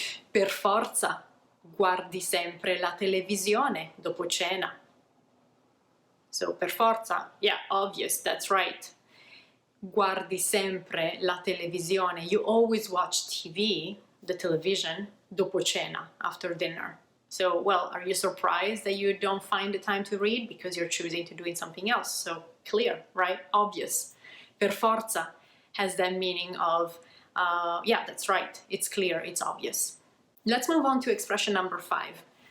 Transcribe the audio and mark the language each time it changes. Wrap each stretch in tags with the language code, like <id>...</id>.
<it>Per forza, guardi sempre la televisione dopo cena.</it> <en>So, per forza, yeah, obvious, that's right.</en> <it>Guardi sempre la televisione.</it> <en>You always watch TV, the television,</en> <it>dopo cena,</it> <en>after dinner. So, well, are you surprised that you don't find the time to read because you're choosing to do something else? So, clear, right? Obvious. Per forza has that meaning of, yeah, that's right. It's clear, it's obvious. Let's move on to expression number 5.</en>